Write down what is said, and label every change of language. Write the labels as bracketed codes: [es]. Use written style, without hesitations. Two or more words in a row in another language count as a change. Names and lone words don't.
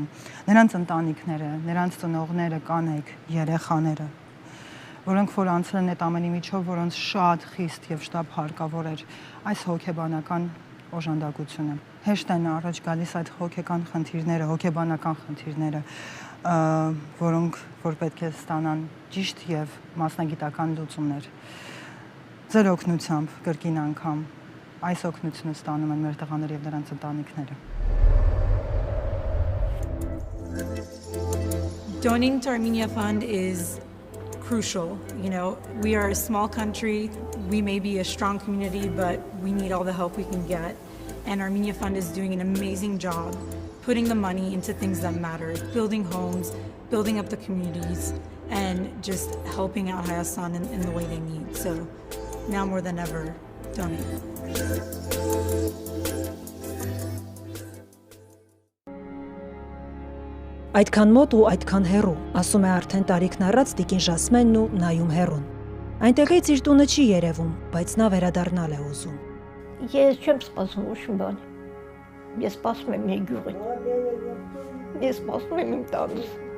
[hy] նրանց ընտանիքները, նրանց ծնողները, կանայք, երեխաները, որոնք որ անցել են այդ ամենի միջով, որոնց շատ խիստ եւ շտապ հարկավոր էր այս հոգեբանական օժանդակությունը։ Հեշտ են առաջ գալիս այդ հոգեկան խնդիրները, հոգեբանական խնդիրները, որոնք որ պետք է ստանան ճիշտ եւ մասնագիտական լուծումներ։ Ձեր օգնությամբ կրկին անգամ այս օգնությունը ստանում են մեր տղաները եւ նրանց ընտանիքները։ [en] Donating to Armenia Fund is crucial. You know, we are a small country, we may be a strong community, but we need all the help we can get. And Armenia Fund is doing an amazing job putting the money into things that matter, building homes, building up the communities, and just helping out Hayastan in the way they need. So now more than ever, donate. [hy] Այդքան մոտ ու այդքան հեռու, ասում է արդեն տարիքն առած տիկին Ժասմենն ու նայում հեռուն։ Այնտեղից իր տունը չի երևում, բայց նա վերադառնալ է ուզում։ Ես չեմ սպասում ոչ մի բան։ Ես սպասում եմ իմ գյուղին։ Ես սպասում եմ իմ տանուս։